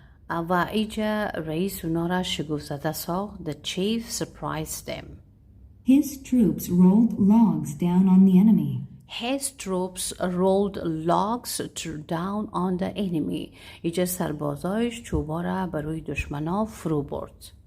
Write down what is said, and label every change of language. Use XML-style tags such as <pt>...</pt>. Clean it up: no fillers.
<fa>و ایجا رئیس اونا را شگفت‌زده ساخت.</fa> <en>The chief surprised them. His troops rolled logs down on the enemy. His troops rolled logs down on the enemy.</en> <fa>ایجا سربازایش چوبا را بروی دشمنا فرو برد.</fa>